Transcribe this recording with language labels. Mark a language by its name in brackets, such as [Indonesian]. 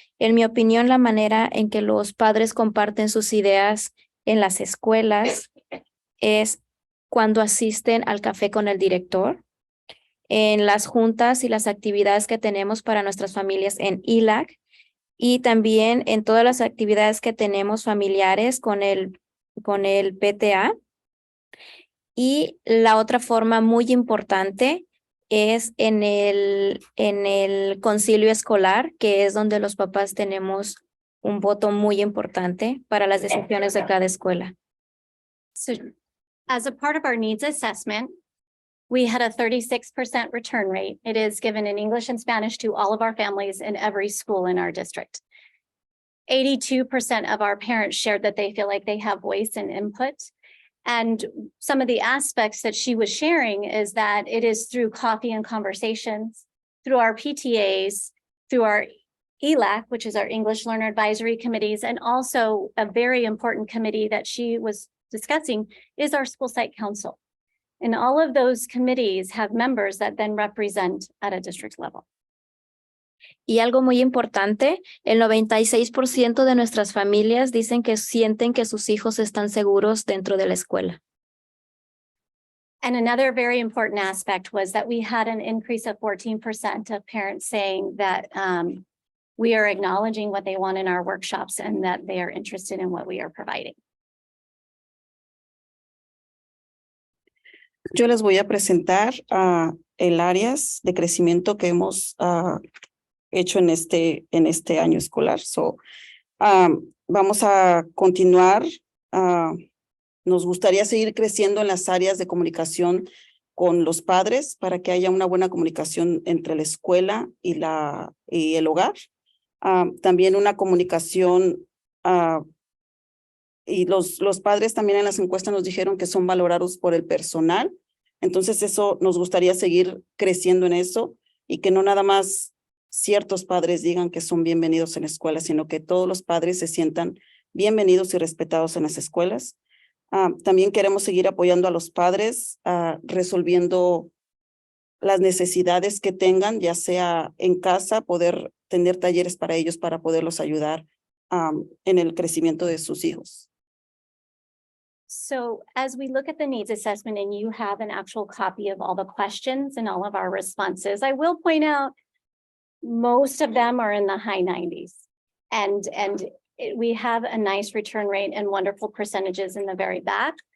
[Spanish] En mi opinión, la manera en que los padres comparten sus ideas en las escuelas es cuando asisten al café con el director, en las juntas y las actividades que tenemos para nuestras familias en ILAC y también en todas las actividades que tenemos familiares con el PTA. Y la otra forma muy importante es en el concilio escolar, que es donde los papás tenemos un voto muy importante para las decisiones de cada escuela. [English] So as a part of our needs assessment, we had a 36% return rate. It is given in English and Spanish to all of our families in every school in our district. 82% of our parents shared that they feel like they have voice and input. And some of the aspects that she was sharing is that it is through coffee and conversations, through our PTAs, through our ELAC, which is our English Learner Advisory Committees, and also a very important committee that she was discussing is our School Site Council. And all of those committees have members that then represent at a district level. [Spanish] Y algo muy importante, el 96% de nuestras familias dicen que sienten que sus hijos están seguros dentro de la escuela. [English] And another very important aspect was that we had an increase of 14% of parents saying that we are acknowledging what they want in our workshops and that they are interested in what we are providing. [Spanish] Yo les voy a presentar el áreas de crecimiento que hemos hecho en este año escolar. Vamos a continuar. Nos gustaría seguir creciendo en las áreas de comunicación con los padres para que haya una buena comunicación entre la escuela y el hogar. También una comunicación y los padres también en las encuestas nos dijeron que son valorados por el personal. Entonces eso nos gustaría seguir creciendo en eso y que no nada más ciertos padres digan que son bienvenidos en la escuela, sino que todos los padres se sientan bienvenidos y respetados en las escuelas. También queremos seguir apoyando a los padres, resolviendo las necesidades que tengan, ya sea en casa, poder tener talleres para ellos para poderlos ayudar en el crecimiento de sus hijos. [English] So as we look at the needs assessment and you have an actual copy of all the questions and all of our responses, I will point out most of them are in the high 90s. And we have a nice return rate and wonderful percentages in the very back.